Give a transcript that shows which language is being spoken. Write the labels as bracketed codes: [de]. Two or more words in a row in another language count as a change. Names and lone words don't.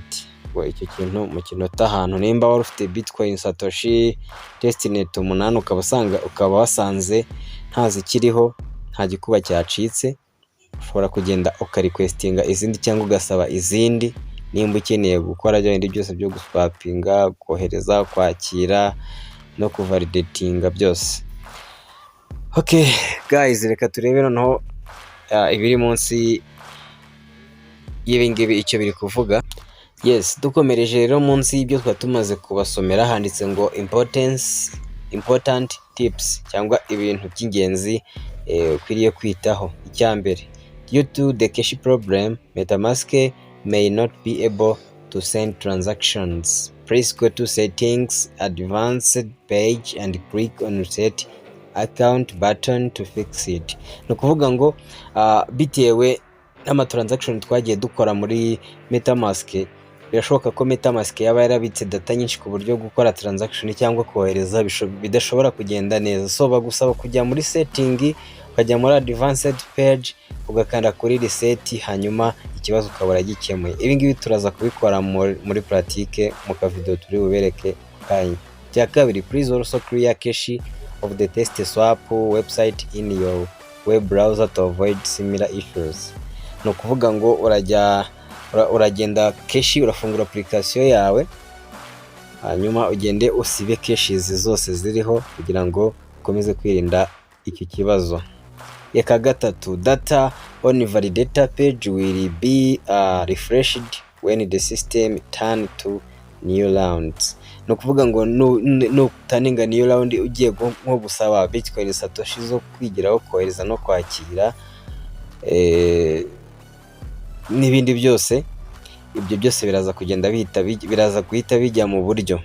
[rw] Icyo kintu mu kinota ahantu nimba wari ufite Bitcoin Satoshi testnet 8 ukaba wasanze ntazikiriho, nta gikuba cyacitse, ushobora kugenda ukarequestinga izindi cyangwa ugasaba izindi nimba ukeneye gukora ibindi byose byo guswapinga, kohereza, kwakira no kuvalidatinga byose. [en] Okay guys, [rw] reka turebe noneho ibiri munsi y'ibingibi icyo biri kuvuga. Yes, dukomereje rero munsi y'ibyo twatumaze kubasomera handitse ngo [en] important tips [rw] cyangwa ibintu by'ingenzi ukwiriye kwitaho. Icyambere, [en] due to the cache problem, metamask may not be able to send transactions. Please go to settings, advanced page and click on reset account button to fix it. [rw] No kuvuga ngo bitewe n'ama transaction twagiye dukora muri metamask, birashoboka ko metamask yaba yarabitse data nyinshi ku buryo gukora transaction cyangwa kohereza bidashobora kugenda neza. So bagusaba kujya muri setting, ukajya muri advanced page, ugakanda kuri reset, hanyuma ikibazo ukabura gikemuye. Ibi ngibi turaza kubikora muri pratique mu ka video turi bubereke kanya. Cya kabiri, [en] please also clear cache of the test swap website in your web browser to avoid similar issues. [rw] No kuvuga ngo uragenda cache, urafungura application yawe, hanyuma ugende usibe caches zose ziriho kugira ngo ukomeze kwirinda iki kibazo. Eka gatatu, [en] data on validator page will be refreshed when the system turn to new rounds. [rw] No kuvuga ngo no taninga [en] new round [rw] ugiye nko gusaba Bitcoin Satoshi zo kwigiraho, kohereza no kwakira n'ibindi byose. Ibyo byose biraza kugenda biraza guhita bijya mu buryo.